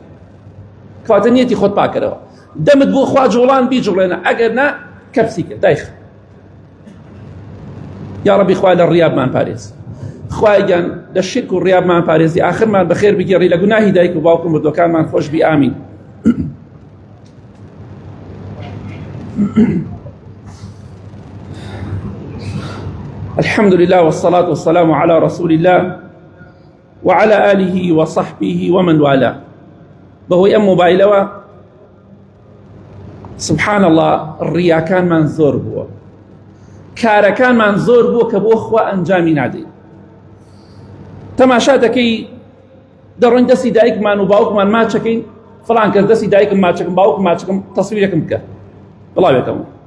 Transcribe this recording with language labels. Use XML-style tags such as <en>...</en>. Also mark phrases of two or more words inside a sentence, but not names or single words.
<ckb>کەواتە نیەتی خۆت پاکەرەوە، دەمت بۆ خوا جوڵان بیجوڵێنە، ئەگەر نا کەپسیکە دایخ. یا ڕەبی خوا لە ڕیابمان پارێز، خوای گیان لە شرک و ڕیابمان پارێزی، ئاخرمان بەخێر بگێڕی، لە گوناهی دایک و باوک و مردوەکانمان خۆش بی. ئامین.</ckb> <ar>الحمد لله والصلاة والسلام على رسول الله وعلى آله وصحبه ومن والاه.</ar> <ckb>بەهۆی ئەم مۆبایلەوە</ckb> <ar>سبحان الله</ar> <ckb>ڕیاکانمان زۆر بووە، کارەکانمان زۆر بووە کە بۆ خوا ئەنجامی نادەین. تەماشا دەکەی دەڕۆین دەستی دایکمان و باوکمان ماچەکەین، فڵان کەس دەستی دایکم ماچەکەم، باوکم ماچەکەم، تەسویرێکم بکە بڵاوێکەوە.</ckb>